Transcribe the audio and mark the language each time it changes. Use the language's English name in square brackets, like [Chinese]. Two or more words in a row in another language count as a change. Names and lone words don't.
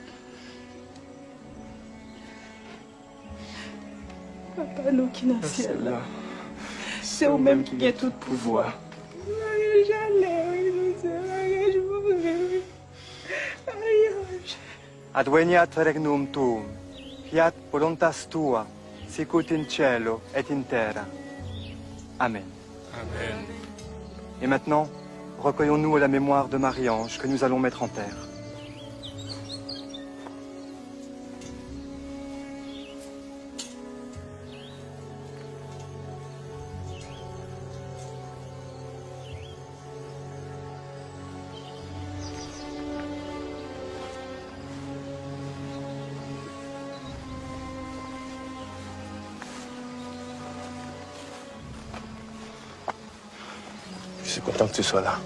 [French] Papa nous qui dans le ciel là. C'est au vous-même qui a tout pouvoir. [Latin] Adveniat regnum tuum, fiat voluntas tua, sicut in cielo et in terra. [French] Amen. Amen. Et maintenant, recueillons-nous à la mémoire de Marie-Ange que nous allons mettre en terre. Je suis content que tu sois là.